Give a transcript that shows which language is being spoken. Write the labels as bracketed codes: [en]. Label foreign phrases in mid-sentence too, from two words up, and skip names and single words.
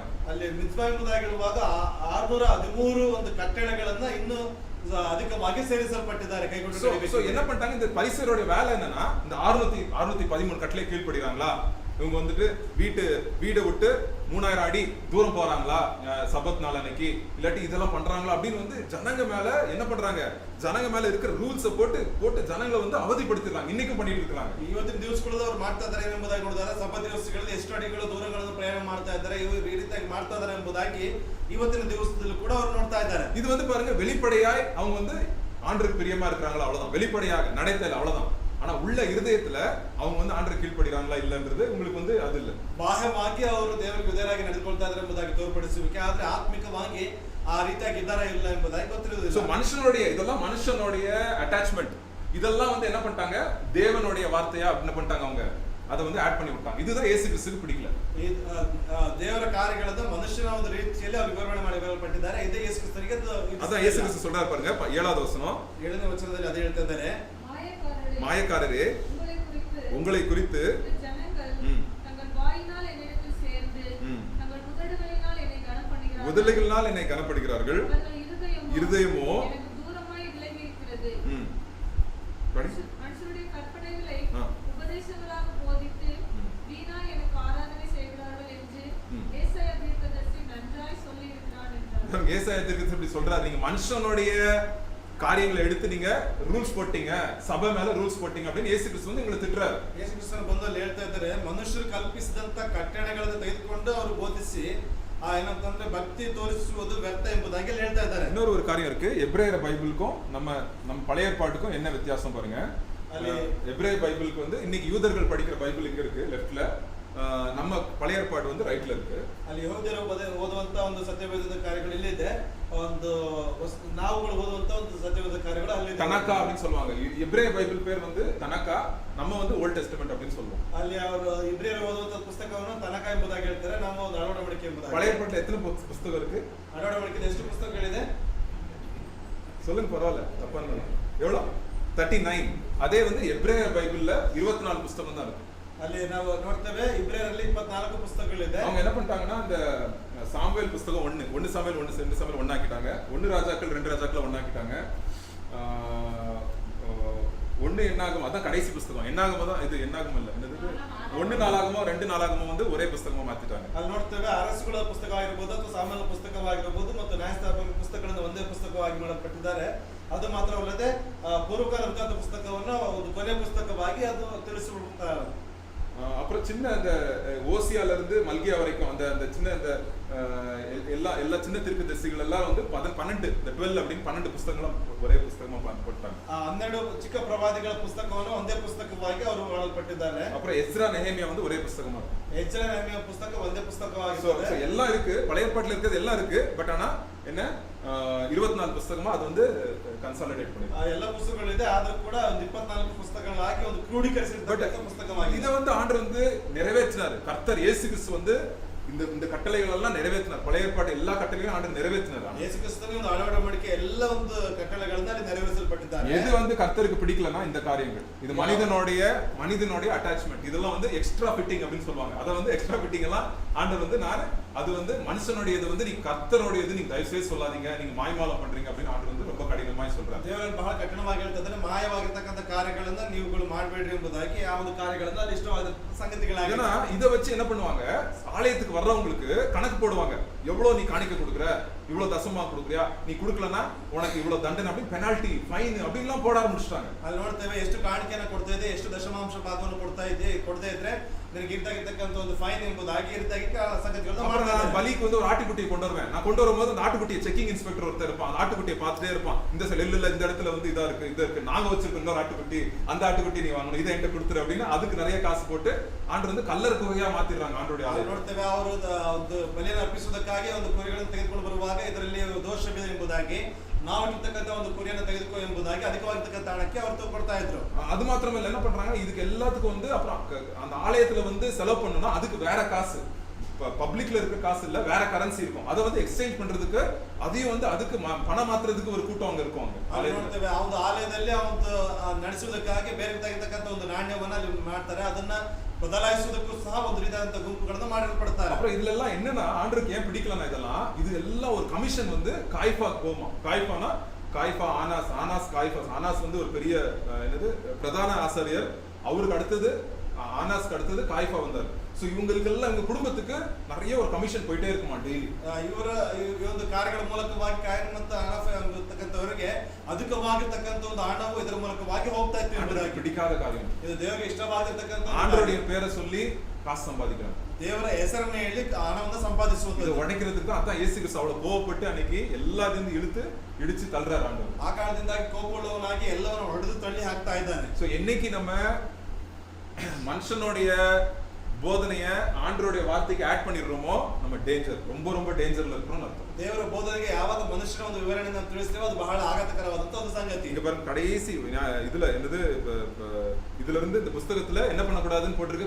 [kn] ಅಲ್ಲಿ ಮಿತ್ವಾ ಎಂಬುದಾಗಿ ಹೇಳುವಾಗ 613 ಒಂದು ಕಟ್ಟಳೆಗಳನ್ನ ಇನ್ನೂ [ta] அதிகமாக சேரிசல்பட்டிದ್ದಾರೆ, கைகொண்டு. என்ன பண்ணிட்டாங்க? இந்த பரிசேயரோட வேலை என்னன்னா, இந்த 613 கட்டளை கீழ்ப்படுகிறாங்களா, இவங்க வந்துட்டு வீடை விட்டு 3000 அடி தூரம் போறாங்களா சபத் நாள் அன்னைக்கு, இல்லாட்டி இதெல்லாம் பண்றாங்களா அப்படின்னு வந்து ஜனங்க மேல என்ன பண்றாங்க, ஜனங்க மேல இருக்கிற ரூல்ஸை போட்டு ஜனங்களை வந்து அவதிப்படுத்திடுறாங்க. இன்னைக்கும் பண்ணிட்டு இருக்காங்க. [kn] ಇವತ್ತಿನ ದಿವಸಗಳಲ್ಲಿ ಅವ್ರು ಮಾಡ್ತಾ ಇದ್ದಾರೆ ಎಂಬುದಾಗಿ ನೋಡಿದಾಗ ಸಬ್ಬತ್ ದಿವಸಗಳಲ್ಲಿ ಎಷ್ಟು ಅಡಿಗಳು ದೂರಗಳನ್ನು ಪ್ರಯಾಣ ಮಾಡ್ತಾ ಇದ್ದಾರೆ, ಇವರು ಈ ರೀತಿಯಾಗಿ ಮಾಡ್ತಾ ಇದ್ದಾರೆ ಎಂಬುದಾಗಿ ಇವತ್ತಿನ ದಿವಸದಲ್ಲೂ ಕೂಡ ಅವರು ನೋಡ್ತಾ ಇದ್ದಾರೆ. [ta] இது வந்து பாருங்க, வெளிப்படையாய் அவங்க வந்து ஆண்டருக்கு பிரியமா இருக்கிறாங்களா அவ்வளவுதான், வெளிப்படையாக நடைத்தல் அவ்வளவுதான். ஆனா உள்ள இருதயத்துல அவங்க வந்து ஆண்டருக்கு கீழ்ப்படுகிறாங்களா இல்லன்றது உங்களுக்கு வந்து அது இல்ல. [kn] ಬಾಹ್ಯವಾಗಿ ಅವರು ದೇವರಿಗೆ ವಿಧೇಯರಾಗಿ ನಡೆದುಕೊಳ್ತಾ ಇದ್ದಾರೆ ಎಂಬುದಾಗಿ ತೋರ್ಪಡಿಸುವಿಕೆ, ಆದ್ರೆ ಆತ್ಮಿಕವಾಗಿ ಆ ರೀತಿಯಾಗಿ ಇದ್ದಾರಾ ಇಲ್ಲ ಎಂಬುದಾಗಿ ಗೊತ್ತಿರುವುದಿಲ್ಲ. [ta] சோ மனுஷனுடைய இதெல்லாம் மனுஷனுடைய அட்டாச்மெண்ட், இதெல்லாம் வந்து என்ன பண்ணிட்டாங்க, தேவனுடைய வார்த்தையா என்ன பண்ணிட்டாங்க, அவங்க அதை வந்து ஆட் பண்ணி விட்டாங்க. இதுதான் இயேசு கிறிஸ்துவுக்கு பிடிக்கல. [kn] ದೇವರ ಕಾರ್ಯಗಳನ್ನ ಮನುಷ್ಯನ ಒಂದು ರೀತಿಯಲ್ಲಿ ಅವರು ವಿವರಣೆ ಮಾಡಲ್ಪಟ್ಟಿದ್ದಾರೆ. ಇದೇ ಯೇಸು ಕ್ರಿಸ್ತನಿಗೆ [ta] அதான் இயேசு கிறிஸ்து சொல்றாரு பாருங்க, 7வது வசனம் [kn] 7ನೇ ವಚನದಲ್ಲಿ ಅದೇ ಹೇಳ್ತಾ ಇದ್ದಾರೆ, [ta] மாயக்காரரே உங்களை குறித்து உதடுகளினால் என்னை கனப்படுகிறார்கள், இருதயமோ ஏசாயா தீர்க்கதரிசி இப்படி சொல்றாரு, நீங்க மனுஷனுடைய காரியங்களை எடுத்து நீங்க ரூல்ஸ் போட்டீங்க, சபை மேல ரூல்ஸ் போட்டீங்க அப்படின்னு இயேசு கிறிஸ்து வந்து உங்களை திட்டுறாரு. [kn] ಯೇಸು ಕ್ರಿಸ್ತನ ಬಂದಲ್ಲಿ ಹೇಳ್ತಾ ಇದ್ದಾರೆ, ಮನುಷ್ಯರು ಕಲ್ಪಿಸಿದಂತ ಕಟ್ಟಳೆಗಳನ್ನು ತೆಗೆದುಕೊಂಡು ಅವರು ಬೋಧಿಸಿ ಏನಂತಂದ್ರೆ ಭಕ್ತಿ ತೋರಿಸುವುದು ವ್ಯರ್ಥ ಎಂಬುದಾಗಿ ಹೇಳ್ತಾ ಇದ್ದಾರೆ. [ta] இன்னொரு ஒரு காரியம் இருக்கு, எபிரேயர் பைபிளுக்கும் நம்ம பழைய ஏற்பாட்டுக்கும் என்ன வித்தியாசம் பாருங்க. எபிரேயர் பைபிளுக்கு வந்து இன்னைக்கு யூதர்கள் படிக்கிற பைபிள் இங்க இருக்கு லெஃப்ட்ல, ನಮ್ಮ பழைய ஏற்பாடு வந்து ரைட்ல இருக்கு. [kn] ಅಲ್ಲಿ ಯಹೂದ್ಯರು ಓದುವಂತ ಒಂದು ಸತ್ಯವೇದದ ಕಾರ್ಯಗಳು ಇಲ್ಲಿದೆ, ಒಂದು ನಾವುಗಳು ಓದುವಂತ ಒಂದು ಸತ್ಯವೇದ ಕಾರ್ಯಗಳು ಅಲ್ಲಿ [ta] தனக்கா அப்படின்னு சொல்லுவாங்க. எபிரேய பைபிள் பேர் வந்து தனக்கா, நம்ம வந்து [en] Old Testament [ta] அப்படின்னு சொல்லுவோம். [kn] ಅಲ್ಲಿ ಅವರು ಇಬ್ರಿಯರು ಓದುವಂತ ಪುಸ್ತಕವನ್ನು ತನಕ ಎಂಬುದಾಗಿ ಹೇಳ್ತಾರೆ, ನಾವು ಒಂದು ಅಳವಡಿಕೆ ಎಂಬುದಾಗಿ. [ta] பழைய ஏற்பாட்டுல எத்தனை புத்தகம் இருக்கு? [kn] ಅಳವಡಿಕೆ ಎಷ್ಟು ಪುಸ್ತಕಗಳಿದೆ [ta] சொல்லுங்க, பரவாயில்ல, தப்பா எவ்வளவு? 39. அதே வந்து எபிரேய பைபிள்ல 24 புத்தகம் தான் இருக்கு. [kn] ಅಲ್ಲಿ ನಾವು ನೋಡ್ತೇವೆ ಇಬ್ರಿಯರಲ್ಲಿ 24 ಪುಸ್ತಕಗಳಿದೆ. [ta] அவங்க என்ன பண்ணிட்டாங்கன்னா, இந்த சாமுவேல் புத்தகம் 1 சாமுவேல் 1 2 சாமுவேல் 1 ஆக்கிட்டாங்க, 1 ராஜாக்கள் 2 ராஜாக்கள் 1 ஆக்கிட்டாங்க, 1 என்னாகும் அதான் கடைசி புத்தகம், என்னாகும் தான் இது, என்னாகும் இல்ல என்னது 1 நாளாகமோ 2 நாளாகமோ வந்து ஒரே புத்தகமா மாத்திட்டாங்க. [kn] ಅಲ್ಲಿ ನೋಡ್ತೇವೆ ಅರಸುಗಳ ಪುಸ್ತಕವಾಗಿರಬಹುದು ಅಥವಾ ಸಾಮಾನ್ಯ ಪುಸ್ತಕವಾಗಿರಬಹುದು ಮತ್ತು ನ್ಯಾಯಸ್ಥಾಪಕ ಪುಸ್ತಕಗಳನ್ನು ಒಂದೇ ಪುಸ್ತಕವಾಗಿ ಮಾಡಲ್ಪಟ್ಟಿದ್ದಾರೆ. ಅದು ಮಾತ್ರವಲ್ಲದೆ ಪೂರ್ವಕಾಲದ ಪುಸ್ತಕವನ್ನು ಒಂದು ಕೊನೆ ಪುಸ್ತಕವಾಗಿ ಅದು ತಿಳಿಸಿಬಿಡುತ್ತಾರೆ. [ta] அப்புறம் சின்ன அந்த ஓசியால இருந்து மல்கியா வரைக்கும் அந்த சின்ன அந்த எல்லா சின்ன தீர்க்கதரிசிகள் எல்லாம் வந்து 12 இந்த 12 அப்படின்னு 12 புத்தகங்களும் ஒரே புத்தகமா போட்டாங்க. [kn] 12 ಚಿಕ್ಕ ಪ್ರವಾದಿಗಳ ಪುಸ್ತಕವನ್ನು ಒಂದೇ ಪುಸ್ತಕವಾಗಿ ಅವರು ಮಾಡಲ್ಪಟ್ಟಿದ್ದಾರೆ. [ta] அப்புறம் எஸ்ரா நெஹேமியா வந்து ஒரே புத்தகமா இருக்கு. [kn] எஸ்ரா நெஹேமியா புத்தகம் ಒಂದೇ ಪುಸ್ತಕವಾಗಿದೆ. [ta] எல்லாம் இருக்கு, பழைய ஏற்பாட்டுல இருக்கிறது எல்லாம் இருக்கு. பட் ஆனா என்ன 24 புத்தகமா அது வந்து கன்சாலிடேட் பண்ணி [kn] ಎಲ್ಲ ಪುಸ್ತಕಗಳಿದೆ, ಆದ್ರೂ ಕೂಡ ಒಂದು 24 ಪುಸ್ತಕಗಳಾಗಿ ಒಂದು ಕ್ರೋಢೀಕರಿಸಿದ ಪುಸ್ತಕವಾಗಿದೆ. [ta] இதை வந்து ஆண்டவர் வந்து நிறைவேற்றினார். கர்த்தர் இயேசு கிறிஸ்து வந்து இந்த கட்டளைகள் எல்லாம் நிறைவேற்றினார். பழைய ஏற்பாட்டு எல்லா கட்டளைகளையும் ஆண்டவர் நிறைவேற்றினார். [kn] இயேசு கிறிஸ்துவின் ಒಂದು ಅಳವಡಿಕೆ ಎಲ್ಲ ಒಂದು ಕಟ್ಟಳೆಗಳನ್ನ ನೆರವೇರಿಸಲ್ಪಟ್ಟಿದ್ದಾರೆ. [ta] எது வந்து கர்த்தருக்கு பிடிக்கலனா இந்த காரியங்கள், இது மனிதனுடைய அட்டாச்மெண்ட், இதெல்லாம் வந்து [en] extra fitting [ta] அப்படின்னு சொல்லுவாங்க. அத வந்து [en] extra fitting [ta] எல்லாம் ஆண்டவர் வந்து அது வந்து மனுஷனுடையது வந்து நீங்க கர்த்தருடையது நீங்க தயவு செய்து சொல்லாதீங்க, நீங்க மாய்மாலம் பண்றீங்க அப்படின்னு ஆண்டவர் வந்து ரொம்ப கடினமாய் சொல்றாரு. [kn] ದೇವರು ಬಹಳ ಕಠಿಣವಾಗಿ ಹೇಳ್ತಿದ್ದಾರೆ, ಮಾಯವಾಗಿರ್ತಕ್ಕಂಥ ಕಾರ್ಯಗಳನ್ನ ನೀವುಗಳು ಮಾಡಬೇಡ್ರಿ ಎಂಬುದಾಗಿ ಆ ಒಂದು ಕಾರ್ಯಗಳನ್ನ ಅಲ್ಲಿ ಇಷ್ಟವಾದ ಸಂಗತಿಗಳಾಗಿ. [ta] ஏன்னா இத வச்சு என்ன பண்ணுவாங்க, ஆலயத்துக்கு வர்றவங்களுக்கு கணக்கு போடுவாங்க, எவ்வளவு நீ காணிக்க கொடுக்குற, இவ்வளவு தசமா கொடுக்குறியா, நீ கொடுக்கலனா உனக்கு இவ்வளவு தண்டனை அப்படி [en] penalty fine [ta] அப்படிலாம் போட ஆரம்பிச்சிட்டாங்க. [kn] ಅಲ್ಲಿ ನೋಡ್ತೇವೆ ಎಷ್ಟು ಕಾಣಿಕೆಯನ್ನು ಕೊಡ್ತಾ ಇದೆ, ಎಷ್ಟು ದಶಮಾಂಶ ಭಾಗವನ್ನು ಕೊಡದೇ ಇದ್ರೆ ನಿನಗೆ ಇರ್ತಕ್ಕಂಥ ಒಂದು ಫೈನ್ ಎಂಬುದಾಗಿ ಇರ್ತಾಗಿ ಸಂಗತಿಗಳನ್ನ ಮಾಡ್ತಾರೆ. [ta] பலிக்கு வந்து ஒரு ஆட்டுக்குட்டியை கொண்டு வருவேன், நான் கொண்டு வரும்போது அந்த ஆட்டுக்குட்டியை [en] checking inspector [ta] ஒருத்தர் இருப்பான், அந்த ஆட்டுக்குட்டியை பார்த்துட்டே இருப்பான், இந்த இல்ல இந்த இடத்துல வந்து இதா இருக்கு நாங்க வச்சிருக்கோம் இன்னொரு ஆட்டுக்குட்டி, அந்த ஆட்டுக்குட்டி நீ வாங்கணும், இதை என்கிட்ட கொடுத்துரு அப்படின்னு அதுக்கு நிறைய காசு போட்டு ஆண்டு வந்து கல்லர் குகையா மாத்திடுறாங்க ஆண்டோடைய ஆலயம். [kn] ನೋಡ್ತೇವೆ ಅವರು ಒಂದು ಬಲಿಯನ್ನು ಅರ್ಪಿಸುವುದಕ್ಕಾಗಿ ಒಂದು ಕುರಿಗಳನ್ನು ತೆಗೆದುಕೊಂಡು ಬರುವಾಗ ಇದರಲ್ಲಿ ದೋಷವಿದೆ ಎಂಬುದಾಗಿ, ನಾವು ಇರ್ತಕ್ಕಂಥ ಒಂದು ಕುರಿಯನ್ನು ತೆಗೆದುಕೋ ಎಂಬುದಾಗಿ ಅಧಿಕವಾಗಿರ್ತಕ್ಕಂಥ ಹಣಕ್ಕೆ ಅವರು ಕೊಡ್ತಾ ಇದ್ರು. [ta] அது மாத்திரமல்ல, என்ன பண்றாங்க, இதுக்கு எல்லாத்துக்கும் வந்து அப்புறம் அந்த ஆலயத்துல வந்து செலவு பண்ணனும்னா அதுக்கு வேற காசு, பப்ளிக்ல இருக்க காசு இல்ல, வேற கரன்சி இருக்கும், அதை வந்து எக்ஸ்சேஞ்ச் பண்றதுக்கு அதையும் வந்து அதுக்கு பணம் மாத்துறதுக்கு ஒரு கூட்டம் அங்க இருக்கும். [kn] ನೋಡ್ತೇವೆ ಆ ಒಂದು ಆಲಯದಲ್ಲಿ ಒಂದು ನಡೆಸುವುದಕ್ಕಾಗಿ ಬೇರೆ ತೆಗೆತಕ್ಕಂಥ ಒಂದು ನಾಣ್ಯವನ್ನ ಅಲ್ಲಿ ಮಾಡ್ತಾರೆ, ಅದನ್ನ ಬದಲಾಯಿಸುವುದಕ್ಕೂ ಸಹ ಒಂದು ರೀತಿಯಾದಂತ ಗುಂಪುಗಳನ್ನು ಮಾಡಲ್ಪಡ್ತಾರೆ. [ta] அப்புறம் இதுல எல்லாம் என்னன்னா ஆண்டருக்கு ஏன் பிடிக்கலனா, இதெல்லாம் இது எல்லாம் ஒரு கமிஷன் வந்து காய்ஃபா போமா. காய்ஃபா ஆனாஸ் வந்து ஒரு பெரிய என்னது பிரதான ஆசாரியர், அவருக்கு அடுத்தது ஆனாஸ்க்கு அடுத்தது காய்ஃபா வந்தார். சோ இவங்களுக்கெல்லாம் இவங்க குடும்பத்துக்கு நிறைய ஒரு கமிஷன் போயிட்டே இருக்குமா டெய்லி. [kn] ಇವರ ಈ ಒಂದು ಕಾರ್ಯಗಳ ಮೂಲಕವಾಗಿ ಕಾಯಿನ್ ಮತ್ತು ಹಣ ಆಗಿರ್ತಕ್ಕಂಥವರಿಗೆ ಅಧಿಕವಾಗಿರ್ತಕ್ಕಂಥ ಒಂದು ಹಣವು ಇದರ ಮೂಲಕವಾಗಿ ಹೋಗ್ತಾ ಇತ್ತು ಎಂಬುದಾಗಿ. [ta] பிடிக்காத காரியம். [kn] ಇದು ದೇವರಿಗೆ ಇಷ್ಟವಾಗಿರ್ತಕ್ಕಂಥ [ta] ஆண்டவருடைய பேரை சொல்லி காசு சம்பாதிக்கிறாங்க. [kn] ದೇವರ ಹೆಸರನ್ನು ಹೇಳಿ ಹಣವನ್ನು ಸಂಪಾದಿಸುವುದು. [ta] இதை உடைக்கிறதுக்கு தான் அதான் இயேசு கிறிஸ்து அவ்வளவு கோவப்பட்டு அன்னைக்கு எல்லாத்தையும் இழுத்து இடிச்சு தள்ளுறாரு ஆண்டவர். [kn] ಆ ಕಾರಣದಿಂದಾಗಿ ಕೋಪವುಳ್ಳವನಾಗಿ ಎಲ್ಲವನ್ನು ಹೊಡೆದು ತಳ್ಳಿ ಹಾಕ್ತಾ ಇದ್ದಾನೆ. [ta] சோ என்னைக்கு நம்ம மனுஷனுடைய போதனைய ஆண்டவருடைய வார்த்தைக்கு ஆட் பண்ணிடுறோமோ நம்ம டேஞ்சர், ரொம்ப ரொம்ப டேஞ்சர்ல இருக்கிறோம் அர்த்தம். [kn] ದೇವರ ಬೋಧನೆಗೆ ಯಾವಾಗ ಮನುಷ್ಯನ ಒಂದು ವಿವರಣೆಯನ್ನು ನಾವು ತಿಳಿಸ್ತೇವೆ ಅದು ಬಹಳ ಆಘಾತಕರವಾದಂತ ಒಂದು ಸಂಗತಿ. [ta] இங்க பாருங்க கடைசி இதுல என்னது இதுல இருந்து இந்த புத்தகத்துல என்ன பண்ணக்கூடாதுன்னு போட்டிருக்கு.